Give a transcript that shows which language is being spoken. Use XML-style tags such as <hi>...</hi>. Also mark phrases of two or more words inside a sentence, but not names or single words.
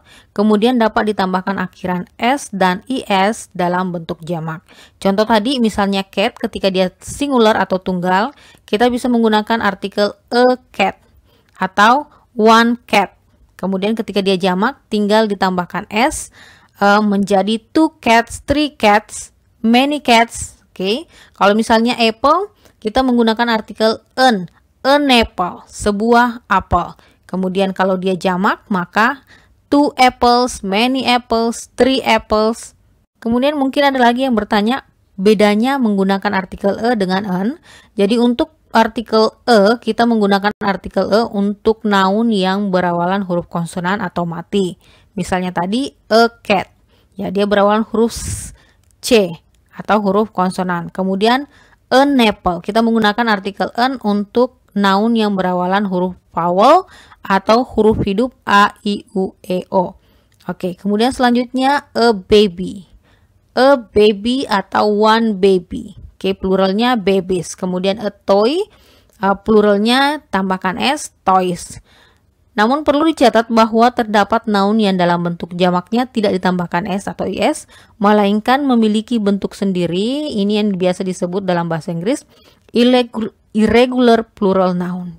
<id>Kemudian dapat ditambahkan akhiran s dan is dalam bentuk jamak. Contoh tadi misalnya cat ketika dia singular atau tunggal, kita bisa menggunakan artikel</id> <en>a cat</en> <id>atau</id> <en>one cat.</en> <id>Kemudian ketika dia jamak tinggal ditambahkan s menjadi</id> <en>two cats, three cats, many cats,</en> <id>Oke, kalau misalnya apple, kita menggunakan artikel</id> <en>an apple,</en> <id>sebuah apel. Kemudian kalau dia jamak, maka</id> <en>two apples, many apples, three apples.</en> <id>Kemudian mungkin ada lagi yang bertanya, bedanya menggunakan artikel dengan an. Jadi untuk artikel kita menggunakan artikel untuk noun yang berawalan huruf konsonan atau mati. Misalnya tadi</id> <en>a cat,</en> <id>ya dia berawalan huruf C atau huruf konsonan. Kemudian</id> <en>an apple,</en> <id>kita menggunakan artikel an untuk noun yang berawalan huruf vowel atau huruf hidup a, i, u, e, o. Oke, kemudian selanjutnya</id> <en>a baby. A baby atau one baby.</en> <id>Oke, pluralnya babies. Kemudian</id> <en>a toy,</en> <id>pluralnya tambahkan s, toys. Namun perlu dicatat bahwa terdapat noun yang dalam bentuk jamaknya tidak ditambahkan s atau is, melainkan memiliki bentuk sendiri. Ini yang biasa disebut dalam bahasa Inggris</id> <en>irregular plural noun.</en>